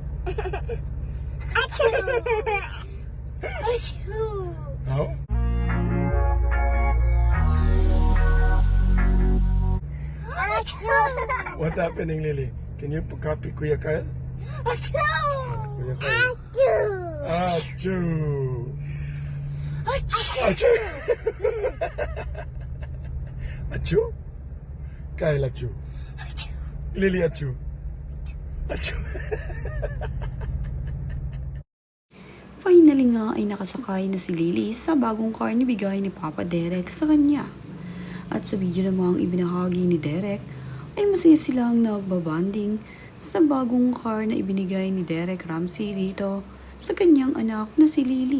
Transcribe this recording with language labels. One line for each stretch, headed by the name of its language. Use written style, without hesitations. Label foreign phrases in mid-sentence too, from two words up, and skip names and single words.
English: No? What's happening, Lily? Can you copy Kuya Kyle? Kuya Kyle. Achoo! Achoo! Achoo? Kyle achoo. Lily achoo. Achoo.
Filipino: Finally nga ay nakasakay na si Lily sa bagong car ni bigay ni Papa Derek sa kanya. At sa video namang ibinahagi ni Derek ay masaya silang nagbabanding sa bagong car na ibinigay ni Derek Ramsey dito sa kanyang anak na si Lily.